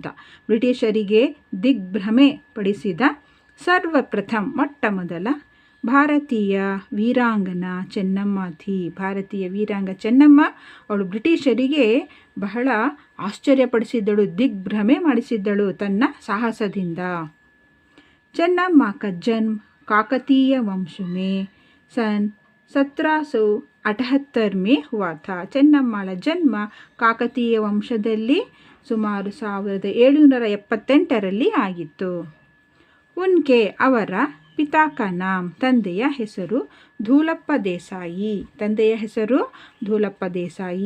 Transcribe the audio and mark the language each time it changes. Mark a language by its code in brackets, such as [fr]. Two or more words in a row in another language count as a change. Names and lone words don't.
[kn] ಬ್ರಿಟಿಷರಿಗೆ ದಿಗ್ಭ್ರಮೆ ಪಡಿಸಿದ ಸರ್ವಪ್ರಥಮ ಮೊಟ್ಟ ಮೊದಲ ಭಾರತೀಯ ವೀರಾಂಗನ ಚೆನ್ನಮ್ಮ ಥಿ. ಭಾರತೀಯ ವೀರಾಂಗ ಚೆನ್ನಮ್ಮ, ಅವಳು ಬ್ರಿಟಿಷರಿಗೆ ಬಹಳ ಆಶ್ಚರ್ಯಪಡಿಸಿದ್ದಳು, ದಿಗ್ಭ್ರಮೆ ಮಾಡಿಸಿದ್ದಳು ತನ್ನ ಸಾಹಸದಿಂದ. [hi] ಚೆನ್ನಮ್ಮ का जन्म काकतीय वंश में सन 1778 में हुआ था. [kn] ಚೆನ್ನಮ್ಮಳ ಜನ್ಮ ಕಾಕತೀಯ ವಂಶದಲ್ಲಿ ಸುಮಾರು 1778ರಲ್ಲಿ ಆಗಿತ್ತು. ಉನ್ಕೆ ಅವರ [hi] पिता का नाम, [kn] ತಂದೆಯ ಹೆಸರು ಧೂಲಪ್ಪ ದೇಸಾಯಿ, ತಂದೆಯ ಹೆಸರು ಧೂಲಪ್ಪ ದೇಸಾಯಿ.